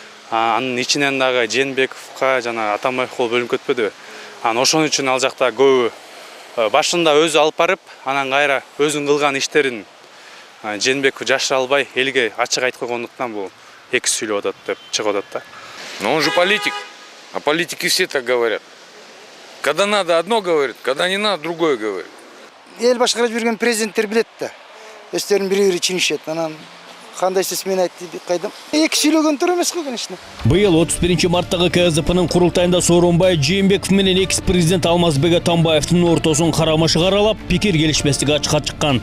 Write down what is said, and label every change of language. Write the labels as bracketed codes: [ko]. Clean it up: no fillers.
[ky] Анын ичинен дагы Жээнбековго жана Атамбаевго бөлүнүп кетпеди. Ошон үчүн ал жакта көбү башында өзү алып барып, анан кайра өзүнүн кылган иштерин Жээнбеков жашыра албай, элге ачык айтып койгондуктан бул эки сүйлөп атат деп чыгып атат да. [ru] Но он же политик, а политики все так говорят. Когда надо одно говорит, когда не надо другое говорит. [ky] Эл башкарып жүргөн президенттер билет да. Өздөрүн бири-бири чынышет. Анан кандай сиз мен айтты деп кайдам. Эки сүйлөгөн туура эмес го, [ru] конечно. [ky] Быйыл 31 марттагы КСДПнын курултайында Сооронбай Жээнбеков менен экс-президент Алмазбек Атамбаевдин ортосун карамашы каралап, пикир келишпестиги ачыкка чыккан.